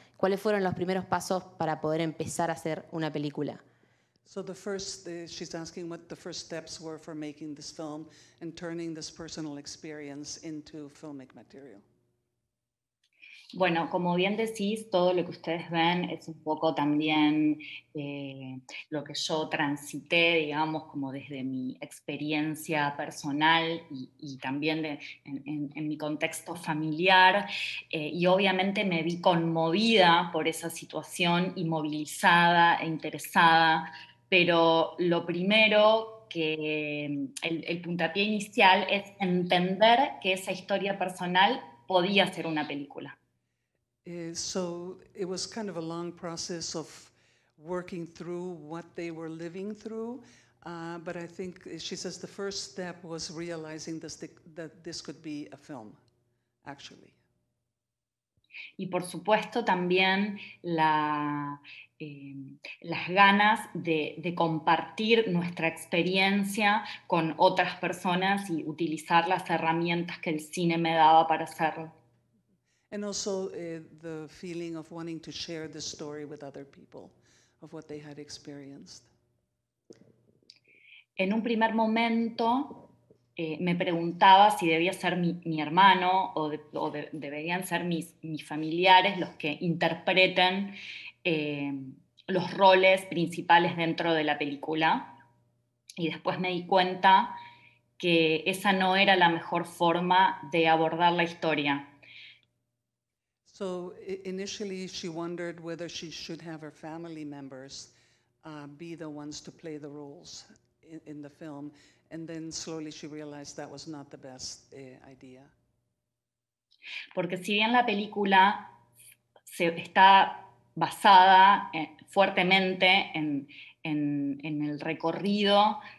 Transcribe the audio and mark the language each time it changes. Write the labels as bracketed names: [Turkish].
[Spanish] ¿Cuáles fueron los primeros pasos para poder empezar a hacer una película? [English] So the first, she's asking what the first steps were for making this film and turning this personal experience into filmic material. [Spanish] Bueno, como bien decís, todo lo que ustedes ven es un poco también lo que yo transité, digamos, como desde mi experiencia personal y también en mi contexto familiar. Y obviamente me vi conmovida por esa situación y movilizada e interesada, pero lo primero que el puntapié inicial es entender que esa historia personal podía ser una película. [English] So it was kind of a long process of working through what they were living through. But I think she says the first step was realizing that this could be a film, actually. [Spanish] Y por supuesto también las ganas de compartir nuestra experiencia con otras personas y utilizar las herramientas que el cine me daba para hacerlo. [English] And also the feeling of wanting to share the story with other people of what they had experienced. [Spanish] En un primer momento me preguntaba si debía ser mi hermano o deberían ser mis familiares los que interpreten los roles principales dentro de la película. Y después me di cuenta que esa no era la mejor forma de abordar la historia. [English] So initially she wondered whether she should have her family members be the ones to play the roles in the film. And then slowly she realized that was not the best idea. [Spanish] Porque si bien la película está basada fuertemente en el recorrido